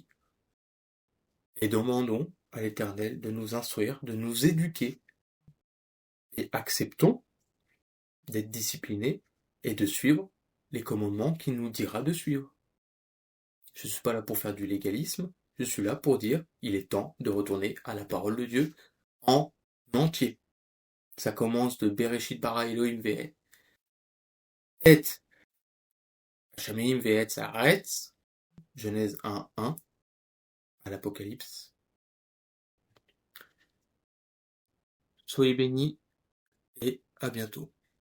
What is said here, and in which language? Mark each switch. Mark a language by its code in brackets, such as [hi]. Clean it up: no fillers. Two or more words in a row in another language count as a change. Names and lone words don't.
[fr] Et demandons à l'Éternel de nous instruire, de nous éduquer, et acceptons d'être disciplinés et de suivre les commandements qu'il nous dira de suivre. Je ne suis pas là pour faire du légalisme, je suis là pour dire il est temps de retourner à la parole de Dieu en entier. Ça commence de [he] בראשית ברא אלהים ואת השמים ואת הארץ, [fr] Genèse 1:1 à l'Apocalypse. Soyez bénis et à bientôt.